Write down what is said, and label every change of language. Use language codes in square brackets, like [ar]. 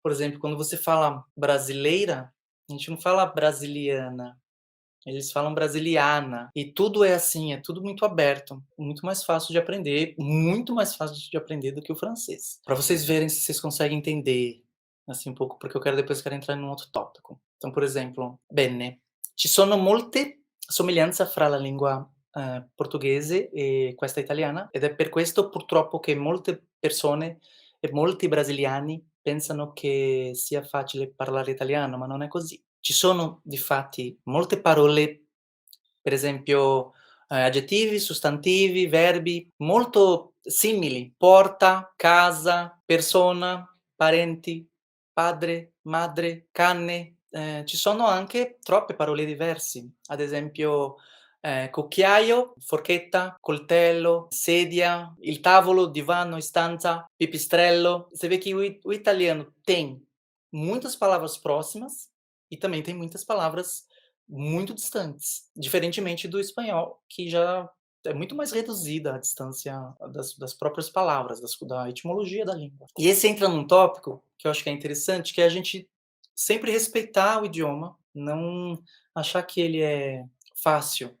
[pt] Por exemplo, quando você fala brasileira, a gente não fala brasiliana, eles falam brasiliana, e tudo é assim, é tudo muito aberto, muito mais fácil de aprender, muito mais fácil de aprender do que o francês. Para vocês verem se vocês conseguem entender, assim, um pouco, porque eu quero entrar num outro tópico. Então, por exemplo, [it] bene, ci sono molte somiglianze fra la lingua, portoghese e questa italiana, ed è per questo purtroppo che molte persone e molti brasiliani pensano che sia facile parlare italiano, ma non è così. Ci sono difatti molte parole, per esempio, aggettivi, sostantivi, verbi molto simili: porta, casa, persona, parenti, padre, madre, cane. Ci sono anche troppe parole diversi, ad esempio, cucchiaio, forchetta, coltello, sedia, il tavolo, divano, stanza, pipistrello. [pt] Você vê que o italiano tem muitas palavras próximas e também tem muitas palavras muito distantes, diferentemente do espanhol, que já é muito mais reduzida a distância das próprias palavras, da etimologia da língua. E esse entra num tópico que eu acho que é interessante, que é a gente sempre respeitar o idioma, não achar que ele é fácil.